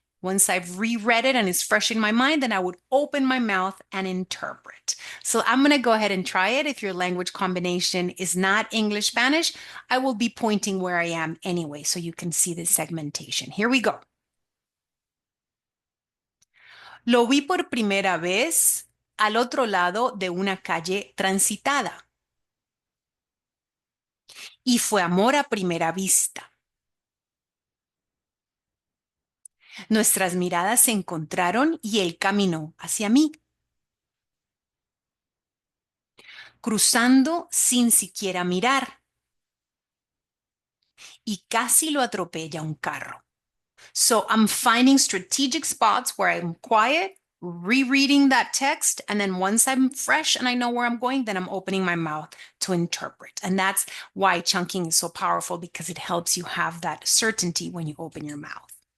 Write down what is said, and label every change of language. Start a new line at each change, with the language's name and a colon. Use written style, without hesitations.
English: Once I've reread it and it's fresh in my mind, then I would open my mouth and interpret. So I'm going to go ahead and try it. If your language combination is not English, Spanish, I will be pointing where I am anyway, so you can see the segmentation. Here we go.
Spanish: Lo vi por primera vez al otro lado de una calle transitada y fue amor a primera vista. Nuestras miradas se encontraron y él caminó hacia mí, cruzando sin siquiera mirar, y casi lo atropella un carro.
English: So I'm finding strategic spots where I'm quiet, rereading that text, and then once I'm fresh and I know where I'm going, then I'm opening my mouth to interpret. And that's why chunking is so powerful, because it helps you have that certainty when you open your mouth.